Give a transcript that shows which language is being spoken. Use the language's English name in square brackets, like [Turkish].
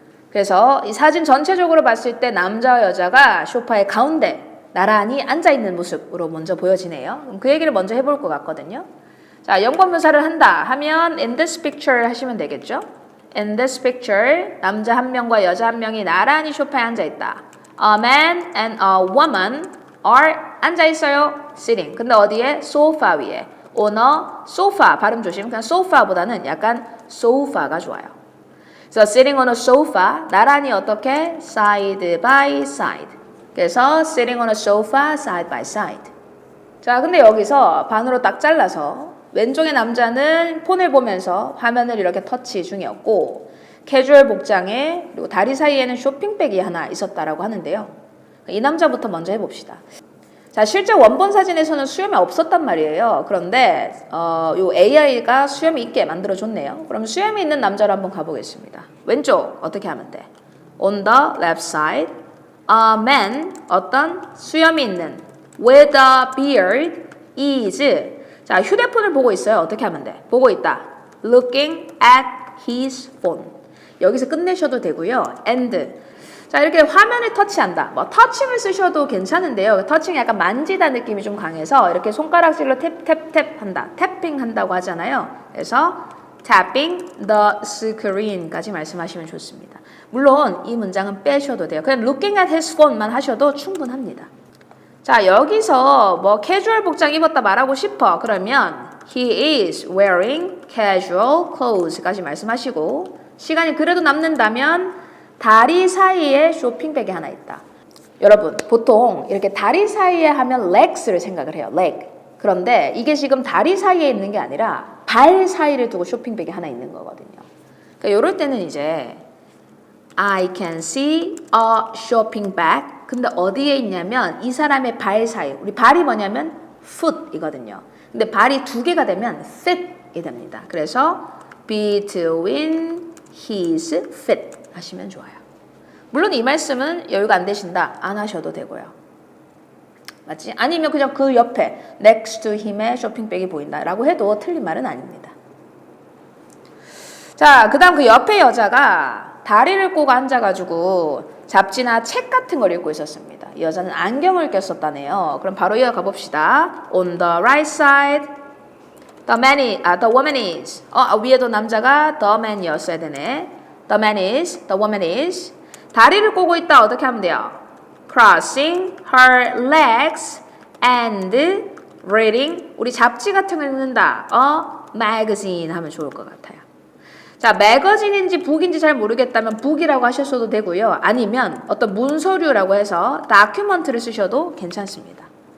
[Korean] 그래서 이 사진 전체적으로 봤을 때 남자와 여자가 소파의 가운데 나란히 앉아있는 모습으로 먼저 보여지네요. 그럼 그 얘기를 먼저 해볼 것 같거든요. 자, 0번 묘사를 한다 하면 [English] in this picture [Korean] 하시면 되겠죠. [English] In this picture [Korean] 남자 한 명과 여자 한 명이 나란히 소파에 앉아있다. [English] A man and a woman are [Korean] 앉아있어요. sitting. 근데 어디에? 소파 위에. [English] on a sofa. [Korean] 발음 조심. 그냥 sofa보다는 약간 sofa가 좋아요. [English] 그래서 sitting on a sofa. [Korean] 나란히 어떻게? [English] side by side. 그래서 sitting on a sofa side by side. [Korean] 자, 근데 여기서 반으로 딱 잘라서 왼쪽의 남자는 폰을 보면서 화면을 이렇게 터치 중이었고 캐주얼 복장에 그리고 다리 사이에는 쇼핑백이 하나 있었다라고 하는데요. 이 남자부터 먼저 해봅시다. 자, 실제 원본 사진에서는 수염이 없었단 말이에요. 그런데 요 AI가 수염이 있게 만들어줬네요. 그럼 수염이 있는 남자로 한번 가보겠습니다. 왼쪽 어떻게 하면 돼? [English] On the left side, a man [Korean] 어떤 수염이 있는 [English] with a beard is [Korean] 자, 휴대폰을 보고 있어요. 어떻게 하면 돼? 보고 있다. [English] Looking at his phone. [Korean] 여기서 끝내셔도 되고요. [English] And. [Korean] 자, 이렇게 화면을 터치한다. 뭐 터칭을 쓰셔도 괜찮은데요. 터칭이 약간 만지다 느낌이 좀 강해서 이렇게 손가락질로 탭탭탭 한다. 태핑 한다고 하잖아요. 그래서 [English] tapping the screen [Korean] 까지 말씀하시면 좋습니다. 물론 이 문장은 빼셔도 돼요. 그냥 [English] looking at his phone [Korean] 만 하셔도 충분합니다. 자, 여기서 뭐 캐주얼 복장 입었다 말하고 싶어. 그러면 [English] he is wearing casual clothes [Korean] 까지 말씀하시고 시간이 그래도 남는다면 다리 사이에 쇼핑백이 하나 있다. 여러분, 보통 이렇게 다리 사이에 하면 legs를 생각을 해요. leg. 그런데 이게 지금 다리 사이에 있는 게 아니라 발 사이를 두고 쇼핑백이 하나 있는 거거든요. 그러니까 이럴 때는 이제 [English] I can see a shopping bag. [Korean] 근데 어디에 있냐면 이 사람의 발 사이. 우리 발이 뭐냐면 foot이거든요. 근데 발이 두 개가 되면 fit이 됩니다. 그래서 [English] between his feet [Korean] 하시면 좋아요. 물론 이 말씀은 여유가 안 되신다. 안 하셔도 되고요. 맞지? 아니면 그냥 그 옆에 [English] next to him [Korean] 의 쇼핑백이 보인다라고 해도 틀린 말은 아닙니다. 자, 그 다음 그 옆에 여자가 다리를 꼬고 앉아가지고 잡지나 책 같은 걸 읽고 있었습니다. 이 여자는 안경을 꼈었다네요. 그럼 바로 이어가 봅시다. [English] On the right side, the woman is. [Korean] 위에도 남자가 the man이었어야 되네. [English] The man is, the woman is. [Korean] 다리를 꼬고 있다. 어떻게 하면 돼요? [English] Crossing her legs and reading. [Korean] 우리 잡지 같은 걸 읽는다. magazine 하면 좋을 것 같아요. 자, 매거진인지 북인지 잘 모르겠다면 북이라고 하셨어도 되고요. 아니면 어떤 문서류라고 해서 다큐멘트를 쓰셔도 괜찮습니다.